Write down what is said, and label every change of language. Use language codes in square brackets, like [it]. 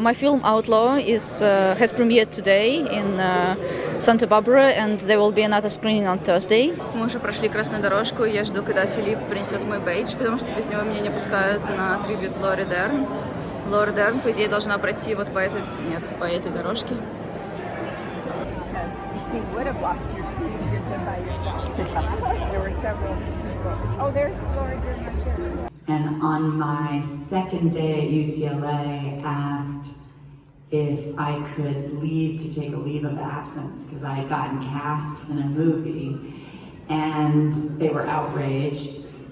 [en] My film Outlaw has premiered today in Santa-Barbara, and there will be another screening on Thursday. [ru] Мы уже прошли красную дорожку, и я жду, когда Филипп принесет мой бейдж, потому что без него меня не пускают на трибют Лору Дерн. Лору Дерн, по идее, должна пройти вот по этой, нет, по этой дорожке. [en] You would have lost your seat if you'd been by yourself. There were several people. Oh, there's Lorу Dern. And on my second day at UCLA, asked if I could leave to take a leave of absence because I had gotten cast in a movie, and they were outraged.